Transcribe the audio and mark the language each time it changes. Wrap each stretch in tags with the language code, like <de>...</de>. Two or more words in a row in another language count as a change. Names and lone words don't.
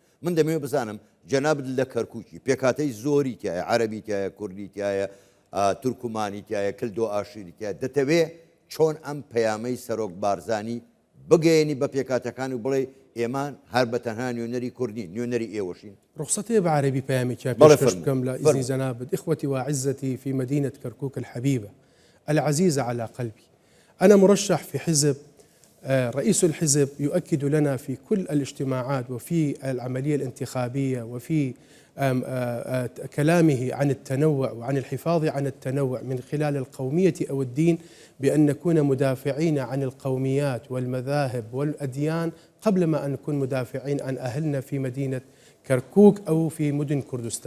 <ckb>من دەمەوێت بزانم جەنابەت لە کەرکووکی پێکاتەی زۆری تایە عەرەبی تایە کوردی تایە تورکمانی تایە کلدۆ ئاشیری تایە دەتەوێت چۆن ئەم پەیامەی سەرۆک بارزانی بگەێنی بە پێکاتەکان و بڵێ ئێمان هەر بە تەنها نوێنەری کوردی نوێنەری ئێوەشین</ckb> <ar>رخصتي بعربي بيامك بشكم لا إذن زنابد إخوتي وعزتي في مدينة كركوك الحبيبة العزيزة على قلبي أنا مرشح في حزب، رئيس الحزب يؤكد لنا في كل الاجتماعات وفي العملية الانتخابية وفي كلامه عن التنوع وعن الحفاظ عن التنوع من خلال القومية أو الدين، بأن نكون مدافعين عن القوميات والمذاهب والأديان قبل ما أن نكون مدافعين عن أهلنا في مدينة كركوك أو في مدن كردستان.</ar>